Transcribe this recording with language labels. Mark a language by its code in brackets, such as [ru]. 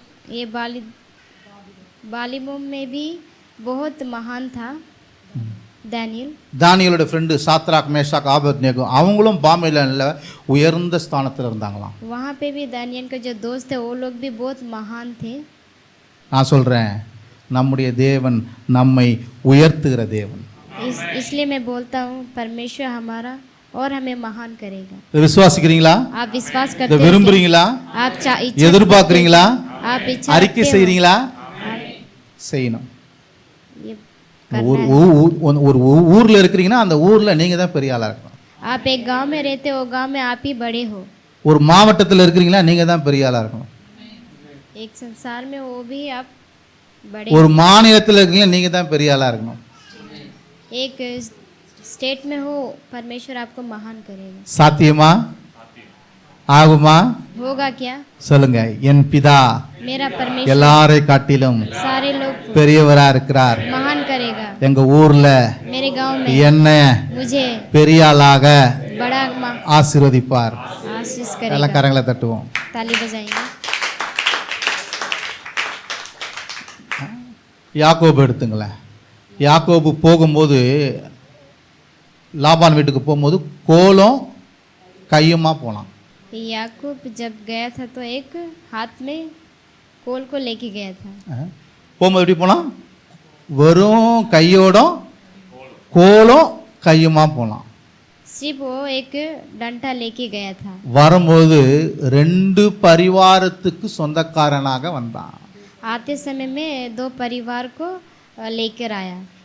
[hi] ये बालिमों में भी बहुत महान था Daniel. [ta] தானியேலோட friend Shadrach Meshach Abednego அவங்களும் பாபிலோன்ல உயர்ந்த ஸ்தானத்தில் இருந்தாங்களாம். [hi] वहाँ पे भी दानियल के जो दोस्त थे वो लोग भी बहुत महान थे। [ta] நான் சொல்றேன், நம்முடைய தேவன் நம்மை உயர்த்துகிற தேவன். [hi] इसलिए मैं बोलता हूँ परमेश्वर हमारा और हमें महान करेगा। [ta] விசுவாசிக்கிறீங்களா? [hi] आप विश्वास करते हैं? [ta] விரும்புறீங்களா? [hi] आप [ta] எதிர்பார்க்கிறீங்களா? [hi] आप इच्छा [ta] அறிக்கை செய்றீங்களா? செய்யணும். [hi] ये [ta] ஒரு ஊர்ல இருக்கிறீங்கன்னா அந்த ஊர்ல நீங்க தான் பெரிய ஆளா இருக்கணும். [hi] आप एक गांव में रहते हो, गांव में आप ही बड़े हो। [ta] ஒரு மாவட்டத்தில் இருக்கிறீங்களா, நீங்க தான் பெரிய ஆளா இருக்கணும். [hi] एक संसार में वो भी आप बड़े [ta] ஒரு மாநிலத்தில் இருக்கீங்க நீங்க தான் பெரிய ஆளா இருக்கணும். [hi] एक स्टेट में हो परमेश्वर आपको महान करेगा। [ta] சாத்தியமா ஆகுமா? [hi] होगा क्या? [ta] சொல்லுங்க. என் பிதா [hi] मेरा परमेश्वर [ta] எல்லாரை காட்டிலும் [hi] सारे लोग [ta] பெரியவரா இருக்கிறார். [hi] महान करेगा। [ta] எங்க ஊர்ல [hi] मेरे गांव में [ta] என்ன [hi] मुझे [ta] பெரிய ஆளாக [hi] बड़ा [ta] ஆசீர்வதிப்பார். [hi] आशीष [ta] எல்லா [hi] करेगा। [ta] கரங்களை தட்டுவோம். [hi] ताली बजाएंगे। [ta] யாக்கோபு எடுத்துங்களேன். யாக்கோபு போகும்போது லாபான் வீட்டுக்கு போகும்போது கோலும் கையுமா போனான். [hi] याकूब जब गया था तो एक हाथ में कोल को लेके गया था। [ta] போகும்போது எப்படி போனான்? வெறும் கையோடும் கோலும் கையுமா போனான். [hi] सिर्फ वो एक डंडा लेके गया था। [ta] வரும்போது 2 பரிவாரத்துக்கு சொந்தக்காரனாக வந்தான். [hi] आते समय में 2 परिवार को लेकर आया।